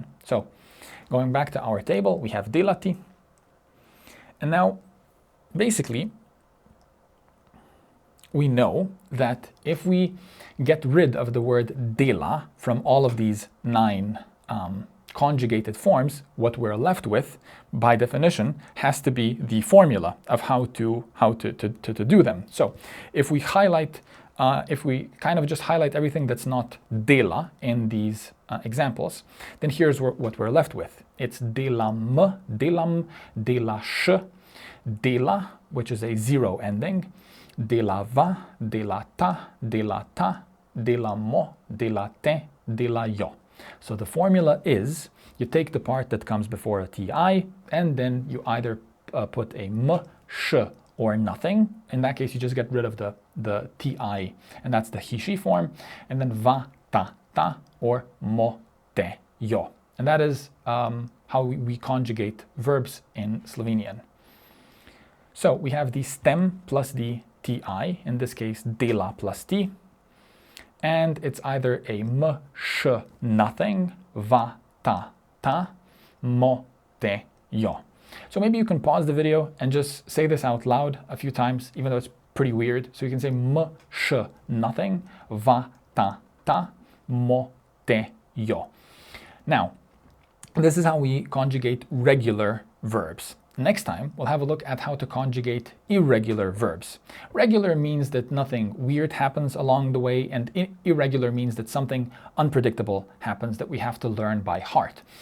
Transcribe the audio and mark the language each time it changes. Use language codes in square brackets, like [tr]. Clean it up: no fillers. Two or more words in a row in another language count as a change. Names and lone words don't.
[en] So, going back to our table, we have delati. And now, basically, we know that if we get rid of the word dela from all of these 9 conjugated forms, what we're left with, by definition, has to be the formula of how to do them. So, if we highlight, if we kind of just highlight everything that's not dela in these examples, then here's what we're left with. [sl] It's delam, delam, delaš, dela, [en] which is a 0 ending, [sl] delava, delata, delata, delamo, delate, delajo. [en] So the formula is you take the part that comes before a ti, and then you either put a m, sh, or nothing. In that case, you just get rid of the ti, and that's the he, she form, and then [sl] va, ta, ta, [en] or [sl] mo, te, jo. [en] And that is how we conjugate verbs in Slovenian. So we have the stem plus the ti, in this case dela plus ti, and it's either a m, sh, nothing, va, [sl] ta, ta, mo, te, jo. [en] So maybe you can pause the video and just say this out loud a few times, even though it's pretty weird. So you can say m, sh, nothing, va, [sl] ta, ta, mo, te, jo. [en] Now, this is how we conjugate regular verbs. Next time, we'll have a look at how to conjugate irregular verbs. Regular means that nothing weird happens along the way, and irregular means that something unpredictable happens that we have to learn by heart.